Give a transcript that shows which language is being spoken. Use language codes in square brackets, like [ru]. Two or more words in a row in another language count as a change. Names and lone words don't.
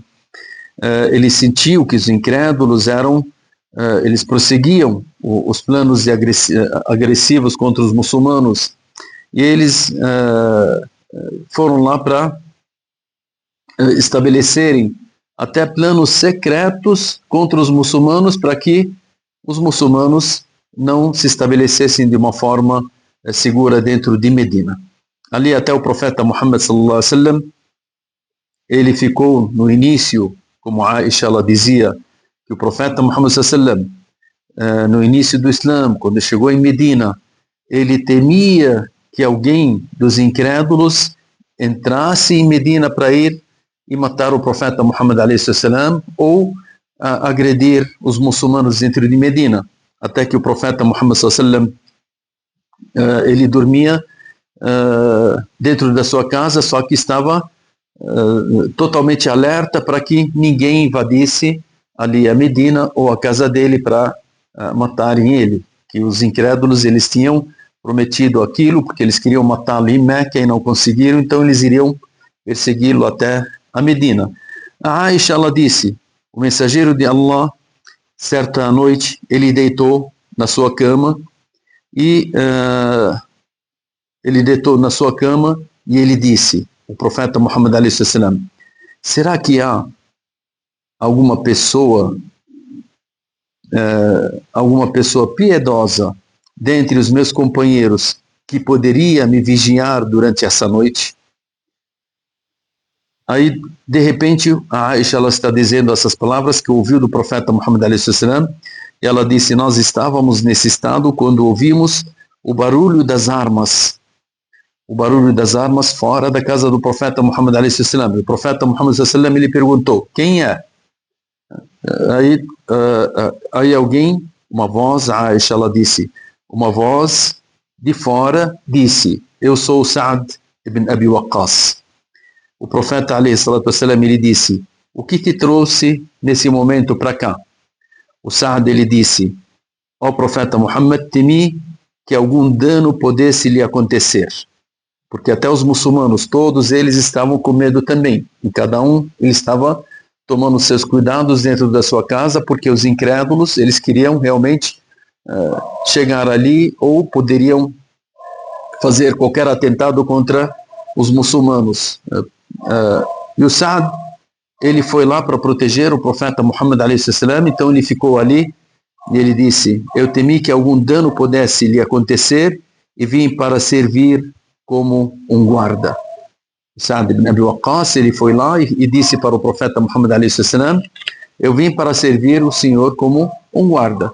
[pt] Ele sentiu que os incrédulos eles prosseguiam os planos agressivos contra os muçulmanos, e eles foram lá para estabelecerem até planos secretos contra os muçulmanos, para que os muçulmanos não se estabelecessem de uma forma segura dentro de Medina. Ali até o profeta Muhammad [ar] صلى الله عليه وسلم, [pt] ele ficou no início, como Aisha ela dizia, que o profeta Muhammad [ar] صلى الله عليه وسلم, [pt] no início do Islã, quando chegou em Medina, ele temia que alguém dos incrédulos entrasse em Medina para ir e matar o profeta Muhammad [ar] عليه وسلم, [pt] ou agredir os muçulmanos dentro de Medina, até que o profeta Muhammad [ar] صلى الله عليه وسلم, [pt] ele dormia dentro da sua casa, só que estava totalmente alerta para que ninguém invadisse ali a Medina ou a casa dele para matarem ele, que os incrédulos eles tinham prometido aquilo, porque eles queriam matá-lo em Meca e não conseguiram, então eles iriam persegui-lo até a Medina. A Aisha ela disse: o mensageiro de Allah, certa noite, ele deitou na sua cama e ele disse, o profeta Muhammad [ar] عليه وسلم: [pt] será que há alguma pessoa piedosa dentre os meus companheiros que poderia me vigiar durante essa noite? Aí, de repente, a Aisha ela está dizendo essas palavras que ouviu do profeta Muhammad [ar] عليه وسلم, [pt] e ela disse: nós estávamos nesse estado quando ouvimos o barulho das armas fora da casa do profeta Muhammad [ar] عليه وسلم. [pt] O profeta Muhammad [ar] عليه وسلم, [pt] ele perguntou: quem é? Aí alguém, uma voz, a Aisha ela disse, uma voz de fora disse: eu sou Sa'd ibn Abi Waqqas. O profeta [ar] عليه الصلاة والسلام, [pt] ele disse: o que te trouxe nesse momento para cá? O Sa'd ele disse: ó profeta Muhammad, temi que algum dano pudesse lhe acontecer, porque até os muçulmanos, todos eles estavam com medo também, e cada um ele estava tomando seus cuidados dentro da sua casa, porque os incrédulos eles queriam realmente chegar ali, ou poderiam fazer qualquer atentado contra os muçulmanos. E o Sa'd ele foi lá para proteger o profeta Muhammad [ar] عليه وسلم, [pt] então ele ficou ali E ele disse: eu temi que algum dano pudesse lhe acontecer e vim para servir como um guarda. Sa'd ibn Abi Waqqas, ele foi lá e disse para o profeta Muhammad a.s.: eu vim para servir o Senhor como um guarda.